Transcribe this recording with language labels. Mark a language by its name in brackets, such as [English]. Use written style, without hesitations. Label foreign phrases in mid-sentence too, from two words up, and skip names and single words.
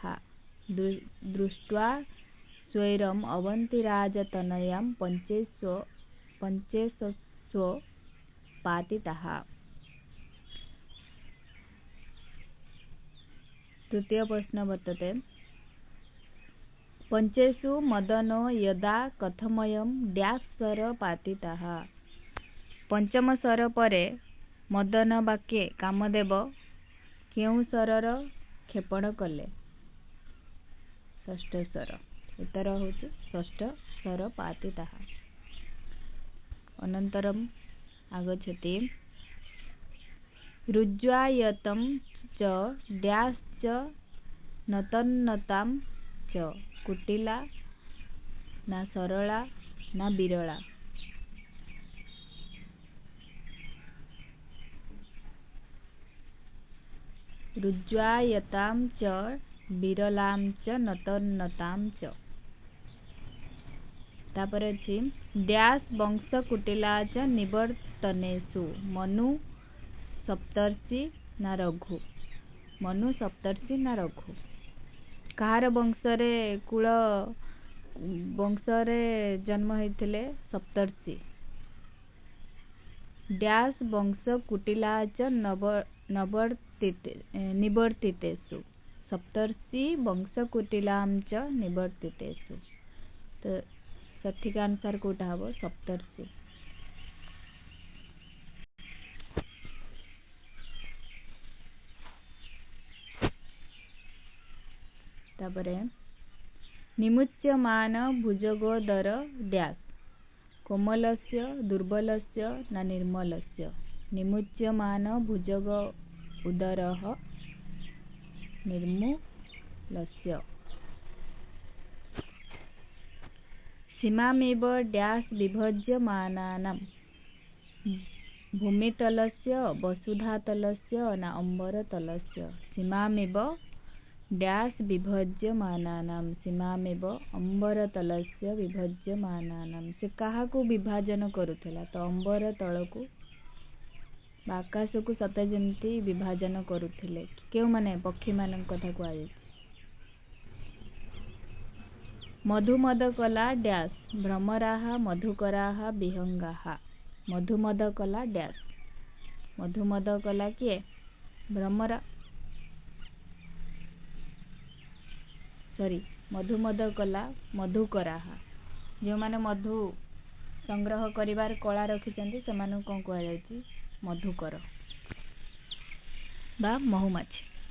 [Sanskrit] दृष्ट्वा स्वैरम् अवन्तिराजतनयां पञ्चेशस्व पातिताः। तृतीय प्रश्न वर्तते, पञ्चेषु मदनो यदा कथमयं डैश सर पातिताः। [Odia] ପଞ୍ଚମ ସର ପରେ ମଦନ ବାକ୍ୟେ କାମଦେବ କେଉଁ ସରର କ୍ଷେପଣ କଲେ। [Sanskrit] षष्ठ सर। [Odia] ଉତ୍ତର ହୋଛି [Sanskrit] षष्ठ सर पातिताः। अनन्तरम् आगच्छति, रुज्ज्वायतं च डैश च नतन्नतां च कुटिला न सरला न बिरला। रुज्ज्वायतां च बिरलां च नतन्नतां च। [Odia] ତାପର ଅଛି, [Sanskrit] डैश वंश कुटिला च निवर्तनेषु मनु सप्तर्षि न रघु। मनु सप्तर्षि न रघु। [Odia] କହାର ବଂଶରେ କୁଳ ବଂଶରେ ଜନ୍ମ ହୋଇଥିଲେ ସପ୍ତର୍ଷି। [Sanskrit] डैश वंश कुटिला च निवर्तितेषु। सप्तर्षि वंश कुटिलां च निवर्तितेषु। [Odia] ତୋ ସଠିକ ଆନ୍ସର କୋଟା ହବୋ ସପ୍ତର୍ଷି। [Sanskrit] तापरे निमुच्यमान भुजगोदर डैश कोमलस्य दुर्बलस्य न निर्मलस्य। निमुच्यमान भुजग उदरः निर्मूलस्य। सीमामेव डैश विभज्यमानानां भूमितलस्य वसुधातलस्य न अम्बरतलस्य। सीमामेव डैश विभज्यमानानां सीमामेव अम्बरतलस्य विभज्यमानानां। [Odia] ସେ କାହାକୂ ବିଭାଜନ କରୁଥିଲା ତୋ ଅମ୍ବର ତଳକୂ ଆକାଶ କୋ ସତେ ଜେମତୀ ବିଭାଜନ କରୁଥିଲେ। କେଉ ମାନେ ପକ୍ଷୀ ମାନ କଥା କୋ ଆଇ। [Sanskrit] मधुमद कला डैश भ्रमराः मधुकराः विहंगाः। मधुमद कला डैश। मधुमद कला किए भ्रमरा मधुमद कला मधुकराः। [Odia] ଜୋ ମାନେ ମଧୁ ସଂଗ୍ରହ କରିବାର କଳା ରଖିଚନ୍ତୀ ସେମାନୁ କୋନ କହୈ ଜାୟଛି ମଧୁକର ବା ମହୁମାଛୀ।